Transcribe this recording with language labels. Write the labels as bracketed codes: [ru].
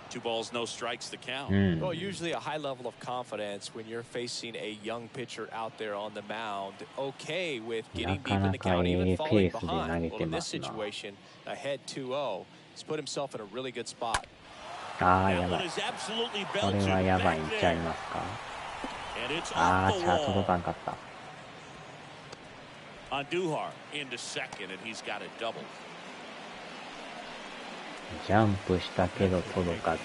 [en] 2 balls, no strikes to count. Well, usually a high level of confidence when you're facing a young pitcher out there on the mound. Okay with getting deep in the count, even falling behind. Well, in this situation, ahead 2-0, he's put himself in a really good spot. [ja] ああ、やばい。これはやばいんちゃいますか。ああ、チャート届かんかった。 [en] Andujar into second, and he's got a double. [ja] ジャンプしたけど届かず。